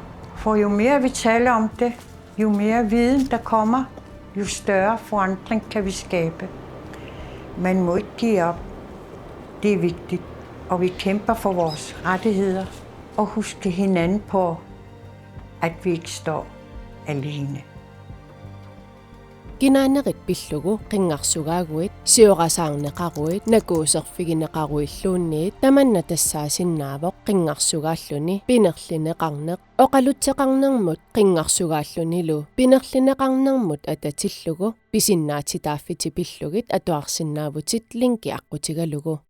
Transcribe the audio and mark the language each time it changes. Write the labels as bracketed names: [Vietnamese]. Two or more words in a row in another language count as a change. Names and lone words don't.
[Danish] For jo mere vi taler om det, jo mere viden der kommer, jo større forandring kan vi skabe. Man må ikke give op. Det er vigtigt, og vi kæmper for vores rettigheder og husker hinanden på, at vi ikke står alene. [Kalaallisut] Ginaaneriq pillugu qinngaqsugaaguit siorasaaarneqaruit nakuuserfigineqaruilluunniit tamanna tassaasinnaavoq qinngaqsugaalluni pinerlineqarneq oqalutteqarnermut qinngaqsugaallunilu pinerlineqarnermut atatillugu pisinnaatitaaffiti pillugit atuarsinnaavutit linki aqqutigalugu